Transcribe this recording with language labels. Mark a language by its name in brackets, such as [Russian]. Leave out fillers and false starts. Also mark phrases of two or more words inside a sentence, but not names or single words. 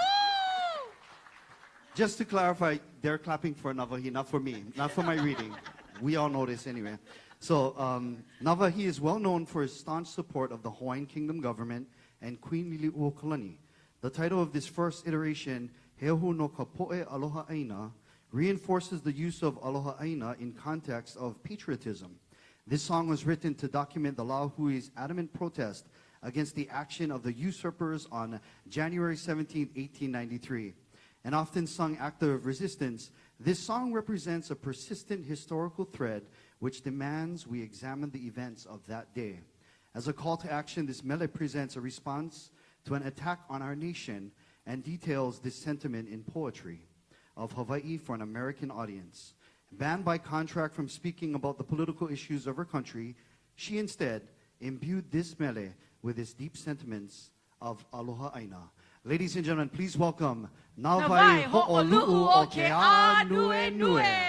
[English] Just to clarify, they're clapping for Navahi, not for me, not for my reading. We all know this anyway. So, Navahi is well known for his staunch support of the Hawaiian Kingdom government and Queen Liliuokalani. The title of this first iteration, [Hawaiian] Heohu no Kapo'e Aloha ʻāina, [English] reinforces the use of [Hawaiian] Aloha ʻāina [English] in context of patriotism. This song was written to document the Lahui's adamant protest against the action of the usurpers on January 17, 1893. An often sung act of resistance, this song represents a persistent historical thread which demands we examine the events of that day. As a call to action, this mele presents a response to an attack on our nation and details this sentiment in poetry of Hawaii for an American audience. Banned by contract from speaking about the political issues of her country, she instead imbued this mele with its deep sentiments of [Hawaiian] Aloha ʻāina. [English] Ladies and gentlemen, please welcome Nāwai Ho'olu'u o ke Ānuenue.